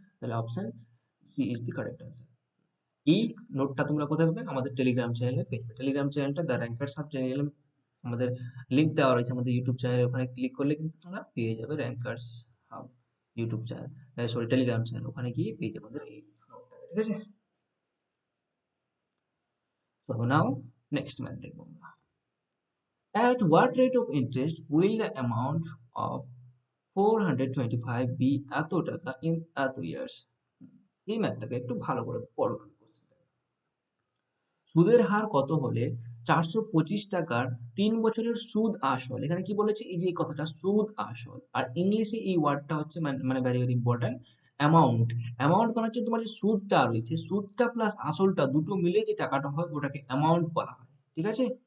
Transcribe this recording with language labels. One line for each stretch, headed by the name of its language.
Bangla: তাহলে
English: Option C is the correct answer.
Bangla: এই নোটটা তোমরা কোথায় পাবে, আমাদের টেলিগ্রাম চ্যানেলে পেয়ে যাবে। টেলিগ্রাম চ্যানেলটা দ্য র্যাঙ্কার্স হাব চ্যানেল, আমাদের লিংক দেওয়া রয়েছে আমাদের ইউটিউব চ্যানেলে, ওখানে ক্লিক করলে কিন্তু তোমরা পেয়ে যাবে rankers hub YouTube channel, sorry Telegram channel, ওখানে গিয়ে পেয়ে যাবে আমাদের এই নোটটাকে, ঠিক আছে।
English: So now next math
Bangla: দেখবো আমরা।
English: At what rate of interest will the amount of 425 be
Bangla: এত টাকা
English: in এত years?
Bangla: এই ম্যাথটাকে একটু ভালো করে পড়ো। সুদের হার কত হলে 425 টাকার 3 বছরের সুদ আসল, এখানে কি বলেছে, এই যে এই কথাটা সুদ আসল, আর ইংলিশে এই ওয়ার্ডটা হচ্ছে মানে very very important, amount. Amount মানে হচ্ছে তোমার যে সুদটা রয়েছে, সুদটা প্লাস আসলটা দুটো মিলে যে টাকাটা হয় ওটাকে অ্যামাউন্ট বলা হয়, ঠিক আছে।